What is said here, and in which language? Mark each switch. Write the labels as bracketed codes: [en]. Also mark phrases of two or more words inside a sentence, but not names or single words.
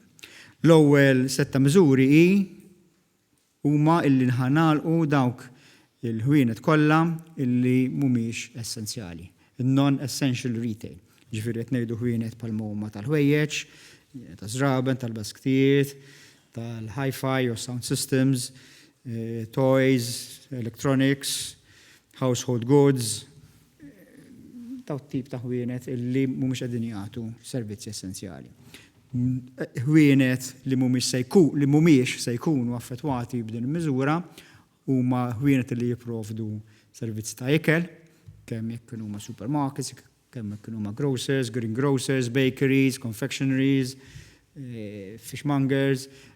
[mt] L-ewwel set ta' miżuri huma illi nħanalqu dawk il-ħwienet kollha illi mhumiex essenzjali, [en] non-essential retail. [mt] Ġifieri qed ngħidu ħwienet bħall-huma tal-ħwejjeġ, ta' żraben, tal-basktijiet, tal- [en] hi-fi or sound systems, toys, electronics, household goods, [mt] daw tip ta' ħwienet illi mhumiex qegħdin jagħtu servizzi essenzjali. Ħwienet li mhumiex se jkunu affettwati b'din il-miżura huma ħwienet li jipprovdu servizzi ta' ikel, kemm jekk kienu huma supermarkets, kemm jekk kienu huma [en] grocers, greengrocers, bakeries, confectionaries, fishmongers.